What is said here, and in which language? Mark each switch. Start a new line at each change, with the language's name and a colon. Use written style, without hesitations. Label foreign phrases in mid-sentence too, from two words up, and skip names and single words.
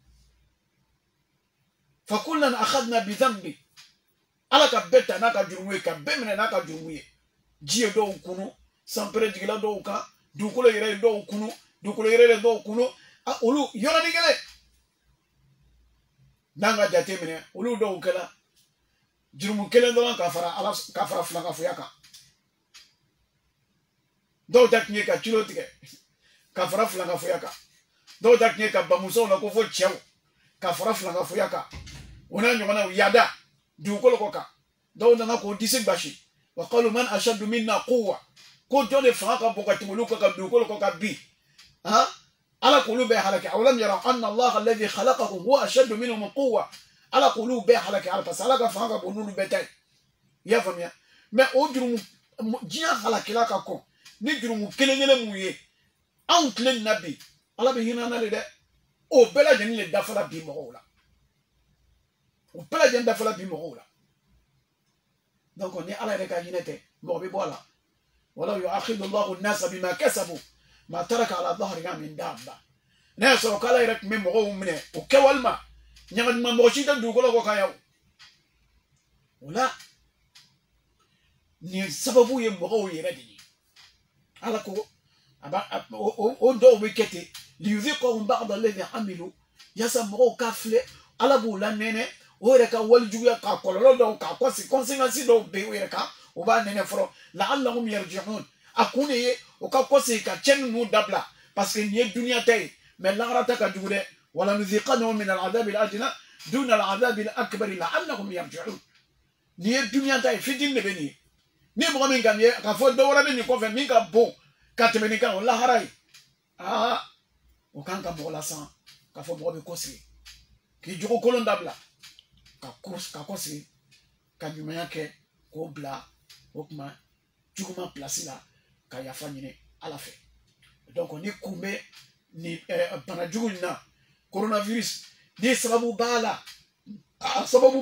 Arabic: فكلا أخذنا بذنبه
Bambara: ala ka bɛɛ ta n'a ka jurumu ye ka bɛɛ minɛ n'a ka jurumu ye ji ye dɔw kunu sanpere jigila dɔw kan dugukolo yɛrɛ ye dɔw kunu dugukolo yɛrɛ ye dɔw kunu olu yɔrɔnin kelen n'an ka jate minɛ olu dɔw kɛla jurumu kelen dɔrɔn ka fara filankafoya kan dɔw ta tun ye ka cilo tigɛ ka fara filankafoya kan dɔw ta tun ye ka bamusow la ko fɔ cɛw ka fara filankafoya kan o n'a ɲɔgɔnnaw yada dugukolo kɔ kan dɔw nana k'o disi gbasi
Arabic: وقالوا من أشد منا قوة
Bambara: ko jɔn de fanga ka bon ka tɛmɛ olu kan ka dugukolo kɔ kan bi ala k'olu bɛɛ halaki
Arabic: أولم يروا أن الله الذي خلقهم هو أشد منهم قوة
Bambara: ala k'olu bɛɛ halaki ala
French: parce que
Bambara: ala ka fanga ka bon n'olu bɛɛ ta ye i y'a faamuya mais o jurumu diɲɛ halakila ka kɔn ni jurumu kelen kelen mun ye anw tile nin na bi ala bɛ hinɛ an na de dɛ o bɛɛ lajɛlen de dafala bi mɔgɔw la o bɛɛ lajɛlen dafala bi mɔgɔw la donc ni ala yɛrɛ ka hinɛ tɛ mɔgɔ bɛ bɔ a la
Arabic: ولو يؤاخذ الله الناس بما كسبوا ما ترك على ظهرها من دابة
Bambara: n'a y'a sɔrɔ k'ala yɛrɛ tun bɛ mɔgɔw minɛ o kɛwale ma ɲagadima mɔgɔ si tɛ dugukolo kɔ kan yan o la nin sababu ye mɔgɔw yɛrɛ de ye ala ko o dɔw bɛ kɛ ten
Arabic: ليذيقهم بعض الذي عملوا
Bambara: yaasa mɔgɔw ka filɛ ala b'u la nɛnɛ o yɛrɛ ka walijuguya ka kɔlɔlɔ dɔw ka conséquence dɔw bɛ o yɛrɛ kan o b'a nɛnɛ fɔlɔ
Arabic: لعلهم يرجعون
Bambara: a kun de ye o ka kɔsegin ka cɛnni ninnu dabila
French: parce que
Bambara: nin ye duniya ta ye mais lahara ta ka jugu dɛ
Arabic: ولنذيقنهم من العذاب الأدنى دون العذاب الأكبر لعلهم يرجعون
Bambara: nin ye duniya ta ye fitini de bɛ nin ye ni mɔgɔ min ka nin ye k'a fɔ dɔ wɛrɛ bɛ nin kɔfɛ min ka bon ka tɛmɛ nin kan o lahara ye o kan ka mɔgɔ lasan k'a fɔ mɔgɔ bɛ kɔsegin k'i jogo kolon dabila ka kɔsegin ka ɲumanya kɛ k'o bila o kuma juguman place la ka yafa ɲini ala fɛ donc ni kun bɛ ni bana jugu in na coronavirus ni sababu b'a la a sababu